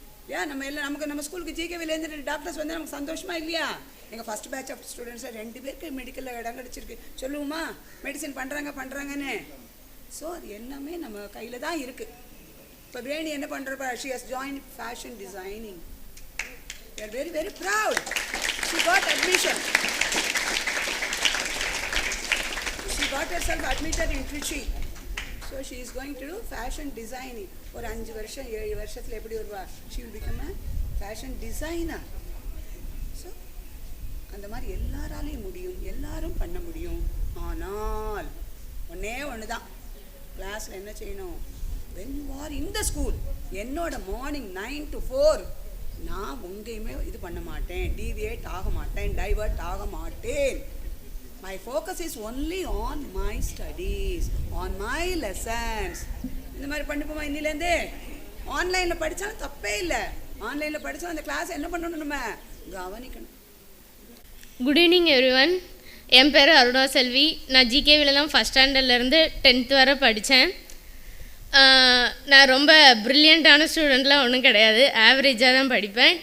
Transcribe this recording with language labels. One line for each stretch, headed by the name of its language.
Tamil: Yeah, நம்ம ஸ்கூலுக்கு ஜிகேவிலேருந்து doctors வந்து நமக்கு சந்தோஷமா இல்லையா? எங்கள் ஃபஸ்ட் பேட்ச் ஆஃப் ஸ்டூடெண்ட்ஸில் 2 பேருக்கு மெடிக்கலில் இடம் கிடச்சிருக்கு. சொல்லுவோமா மெடிசன் பண்ணுறாங்கன்னு? ஸோ அது எல்லாமே நம்ம கையில் தான் இருக்குது. இப்போ வேணி என்ன பண்ணுறப்ப
English: she has joined fashion designing. We are very, very proud. She got admission. She got herself admitted in Trichy. So she is going to do fashion designing.
Tamil: ஒரு 5 வருஷம் 7 வருஷத்தில் எப்படி வருவா?
English: She will become a fashion designer.
Tamil: So அந்த மாதிரி எல்லாராலையும் முடியும், எல்லாரும் பண்ண முடியும். ஆனால் ஒன்று தான், கிளாஸில் என்ன செய்யணும்?
English: when you are in the school,
Tamil: என்னோட மார்னிங் 9 to 4 நான் உங்கேயுமே இது பண்ண மாட்டேன், டீவியேட் ஆக மாட்டேன், டைவர்ட் ஆக மாட்டேன்.
English: My focus is only on my studies, on my lessons.
Tamil: இந்த மாதிரி பண்ணிப்போமா இன்னிலேருந்தே? ஆன்லைனில் படித்தாலும் தப்பே இல்லை. ஆன்லைனில் படித்தாலும் அந்த கிளாஸ் என்ன பண்ணணும், நம்ம கவனிக்கணும்.
English: Good evening everyone.
Tamil: என் பேர் அருணா செல்வி. நான் ஜிகேவில தான் ஃபஸ்ட் ஸ்டாண்டர்ட்லேருந்து 10th வரை படித்தேன். நான் ரொம்ப ப்ரில்லியண்ட்டான ஸ்டூடெண்ட்லாம் ஒன்றும் கிடையாது, ஆவரேஜாக தான் படிப்பேன்.